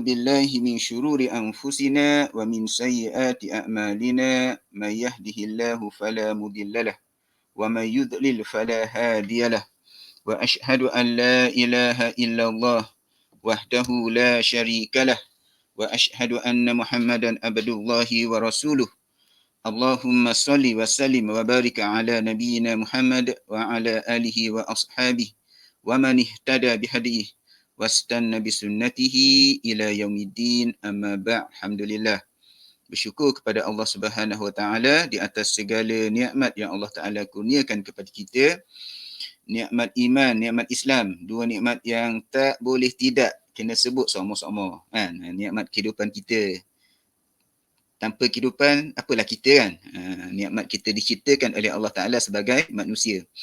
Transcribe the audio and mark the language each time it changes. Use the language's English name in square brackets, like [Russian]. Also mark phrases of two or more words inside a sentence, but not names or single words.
[Arabic] بالله من شرور أنفسنا ومن سيئات أعمالنا من يهده الله فلا مضل له ومن يضلل فلا هادي له وأشهد أن لا إله إلا الله وحده لا شريك له وأشهد أن محمدا عبد الله ورسوله. اللهم صل وسلم وبارك على نبينا محمد وعلى آله وأصحابه ومن اهتدى بهديه واستن بسنته إلى يوم الدين أما بعد الحمد لله. [Malay] Bersyukur kepada [Arabic] الله سبحانه وتعالى [Malay] di atas segala nikmat yang [Arabic] الله تعالى [Malay] kurniakan kepada kita. Nikmat iman, nikmat Islam, dua nikmat yang tak boleh tidak kena sebut sama-sama, kan? Nikmat kehidupan kita. Tanpa kehidupan, apalah kita, kan? Nikmat kita diciptakan oleh [Arabic] الله تعالى [Malay] sebagai manusia.